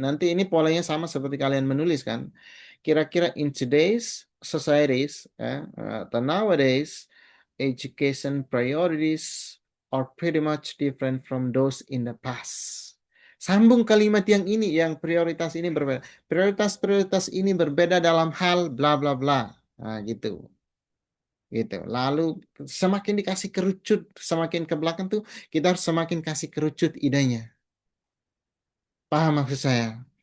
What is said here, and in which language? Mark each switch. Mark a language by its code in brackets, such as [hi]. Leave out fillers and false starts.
[id] Nanti ini polanya sama seperti kalian menulis kan. Kira-kira [en] in today's societies, [id] atau [en] nowadays, education priorities are pretty much different from those in the past. [id] Sambung kalimat yang ini, yang prioritas ini berbeda. Prioritas-prioritas ini berbeda dalam hal bla bla bla. Nah, gitu. Gitu. Lalu semakin dikasih kerucut, semakin ke belakang tuh kita harus semakin kasih kerucut idenya. Paham maksud saya?